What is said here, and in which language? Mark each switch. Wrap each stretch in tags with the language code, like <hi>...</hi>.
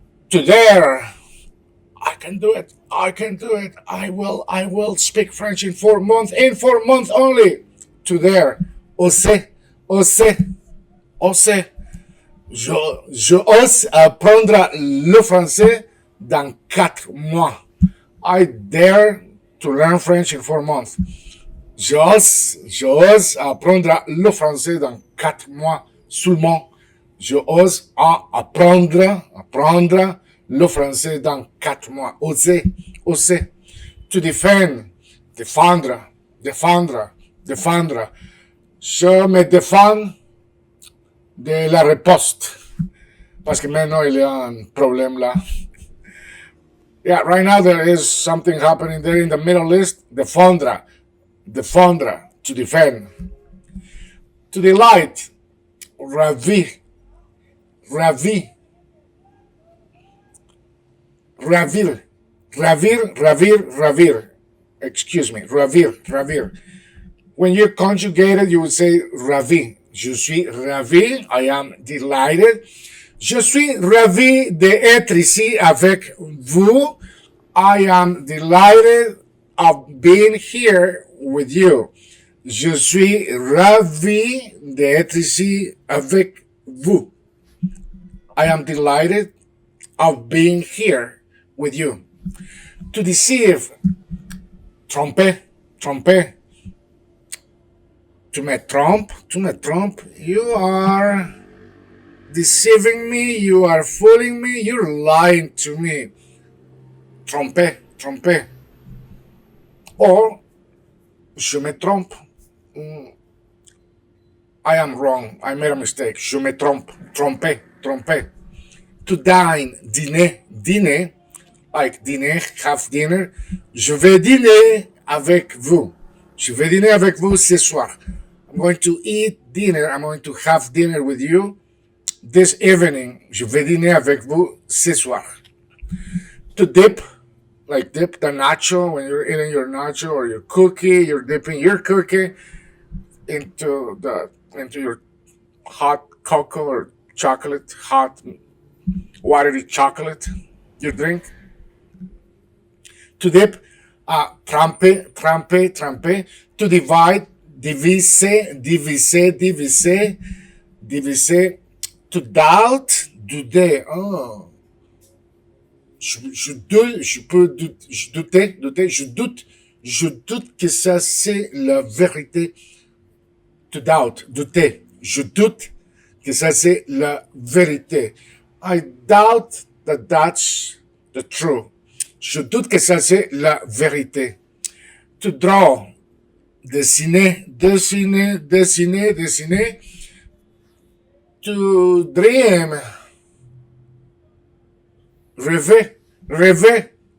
<en>To dare, I can do it, I can do it, I will speak French in 4 months, in 4 months only.</en> <fr>To dare, oser, oser, oser. Je ose apprendre le français dans 4 mois.</fr> <en>I dare to learn French in 4 months.</en> <fr>Je ose apprendre le français dans 4 mois seulement. Je ose apprendre le français dans 4 mois. Oser, oser. To defend, défendre, défendre, défendre. Je me défends de la riposte. Parce que maintenant, il y a un problème là.</fr> <en>Yeah, right now there is something happening there in the Middle East.</en> <fr>Défendre, défendre, to defend. To delight, ravir, ravir, ravir, ravir, ravir, ravir. Excuse me, ravir, ravir.</fr> <en>When you conjugate it, you would say ravi.</en> <fr>Je suis ravi,</fr> <en>I am delighted.</en> <fr>Je suis ravi d'être ici avec vous.</fr> <en>I am delighted of being here with you.</en> <fr>Je suis ravi d'être ici avec vous.</fr> <en>I am delighted of being here with you. To deceive,</en> <fr>tromper, tromper. Tu me trompes.</fr> <en>You are deceiving me. You are fooling me. You're lying to me. Tromper, tromper.</en> <fr>Or, je me trompe.</fr> <en>I am wrong. I made a mistake.</en> <fr>Je me trompe.</fr> <en>Tromper, tromper. To dine, dîner, dîner. Like dîner, have dinner.</en> <fr>Je vais dîner avec vous. Je vais dîner avec vous ce soir.</fr> <en>I'm going to eat dinner. I'm going to have dinner with you this evening.</en> <fr>Je vais dîner avec vous ce soir.</fr> <en>To dip, like dip the nacho when you're eating your nacho or your cookie. You're dipping your cookie into your hot cocoa or chocolate, hot watery chocolate you drink.</en> <fr>To dip, tremper, tremper, tremper. To divide, diviser, diviser, diviser, diviser.</fr> <en>To doubt, douter. Oh.</en> <fr>Je peux douter, je doute que ça c'est la vérité. To doubt, douter. Je doute que ça c'est la vérité.</fr> <en>I doubt that that's the truth.</en> <fr>Je doute que ça c'est la vérité. To draw, dessiner, dessiner, dessiner, dessiner. To dream, rêver, rêver.</fr>